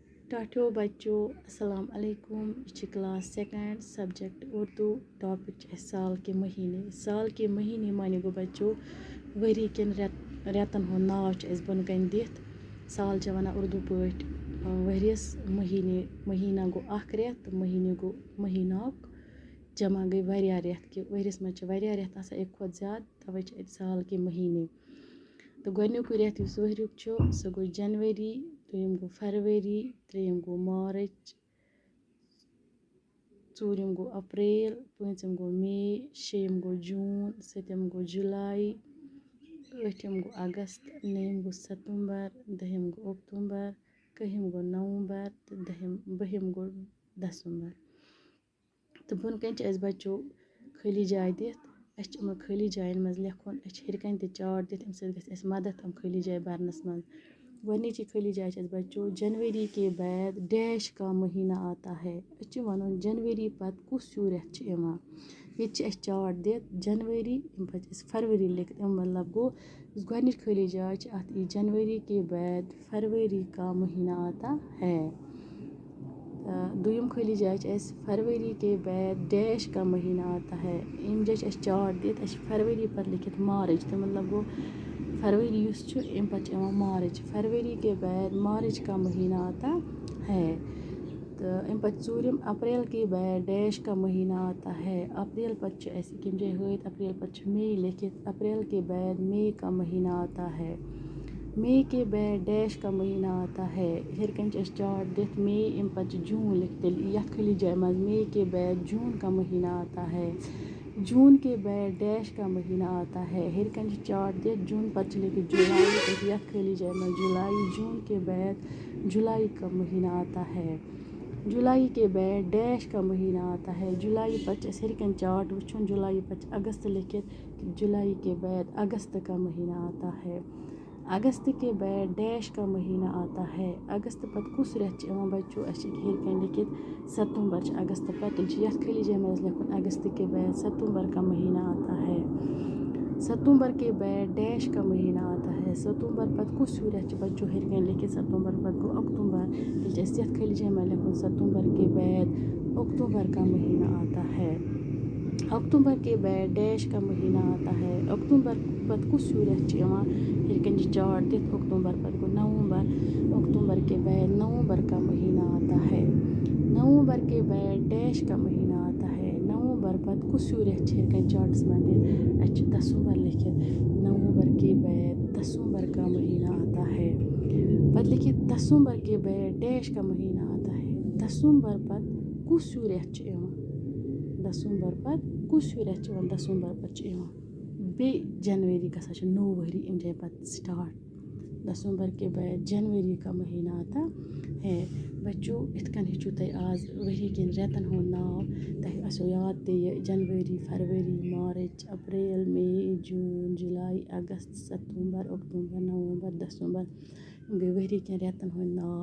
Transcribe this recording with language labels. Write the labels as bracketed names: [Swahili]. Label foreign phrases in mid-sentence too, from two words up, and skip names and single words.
[Hindi] टाठियों बच्चों [Arabic] السلام عليكم. [Hindi] यह क्लास सेकंड सब्जेक्ट उर्दू टॉपिक साल के महीने। [Kashmiri] साल के महीने माने गो बच्चों वरी किन रेतन हो नाव बन कन दिथ। साल वना उर्दू पट वरियस महीने। महीना गो अख रेत, महीने गो महीनाक जमा गई वारिया रेत कि वरियस मज वारिया रेत आसान एक खुद ज्यादा, तवे साल के महीने। तो गोडनुक रेत युस वरियुक छु सो गो जनवरी, दोयम गो फरवरी, त्रेयम गो मार्च, चूरम गो अप्रैल, पंचम गो मई, शेयम गो जून, सतम गो जुलाई, अठम गो अगस्त, नवम गो सितंबर, दहम गो अक्टूबर, कहम गो नवंबर, बहम गो दिसंबर। तो बन कन बच्चों खाली जाय दिथ खाली जायन मज लिखुन हिरकन त चार्ट दिथ अम मदद खाली जाय भरनस मज। गोडनिची खाली जाय बच्चों [Hindi] जनवरी के बाद डैश का महीना आता है। [Kashmiri] वन जनवरी पत कुस हूँ रेत ये चार्ट दिथ जनवरी फरवरी लिखित मतलब गो गोडनिच खाली जाय अत [Hindi] जनवरी के बाद फरवरी का महीना आता है। दुयम खाली जाय फरवरी के बाद डैश का महीना आता है। [Kashmiri] इन जाय चार्ट दिथ फरवरी पर लिखित मार्च तो मतलब गो फरवरी अम पे मार्च। [Hindi] फरवरी के बाद मार्च का महीना आता है। [Kashmiri] तो अम पे चूरम [Hindi] अप्रैल के बाद डैश का महीना आता है। [Kashmiri] अप्रैल पे कम जाय हत अप्रैल पे मई लिखित। [Hindi] अप्रैल के बाद मई का महीना आता है। मई के बाद डैश का महीना आता है। [Kashmiri] हिरकन चार्ट दिथ मई अम पे जून लिखित ये खाली जाय मज [Hindi] मई के बाद जून का महीना आता है। जून के बाद डैश का महीना आता है। [Kashmiri] हिरकन चार्ट दिथ जून पर लिखित जुलाई ये खाली जाय मज जुलाई। [Hindi] जून के बाद जुलाई का महीना आता है। जुलाई के बाद डैश का महीना आता है। [Kashmiri] जुलाई पर हिरकन चार्ट वुन जुलाई पर अगस्त लिखित [Hindi] जुलाई के बाद अगस्त का महीना आता है। अगस्त के बाद डैश का महीना आता है। [Kashmiri] अगस्त पर कुस रेत बच्चों हिरकन लिखित सितंबर। अगस्त पर ये खाली जाय मज लिखुन [Hindi] अगस्त के बाद सितंबर का महीना आता है। सितंबर के बाद डैश का महीना आता है। [Kashmiri] सितंबर पर कुस रेत बच्चों हिरकन लिखित सितंबर पर गो अक्टूबर ये खाली जाय मज लिखुन [Hindi] सितंबर के बाद अक्टूबर का महीना आता है। अक्टूबर के बाद डैश का महीना आता है। [Kashmiri] अक्टूबर पर कुस रेत हिरकन चार्ट दिथ अक्टूबर पर गो नवंबर। [Hindi] अक्टूबर के बाद नवंबर का महीना आता है। नवंबर के बाद डैश का महीना आता है। [Kashmiri] नवंबर पर कुस रेत हिरकन चार्ट्स में दिथ दिसंबर लिखित। [Hindi] नवंबर के बाद दिसंबर का महीना आता है। [Kashmiri] पत लिखित [Hindi] दिसंबर के बाद डैश का महीना आता है। [Kashmiri] दिसंबर पर कुस रेत दिसंबर पर कुस रेत दिसंबर पर बे जनवरी गसा नो वरी अम जाए पत स्टार्ट। [Hindi] दिसंबर के बाद जनवरी का महीना आता है। [Kashmiri] बच्चों इतकन हेचु तय आज वरी किन रेतन हो नाव तह असो याद ते जनवरी, फरवरी, मार्च, अप्रैल, मई, जून, जुलाई, अगस्त, सितंबर, अक्टूबर, नवंबर, दिसंबर गई वरी किन रेतन हो नाव।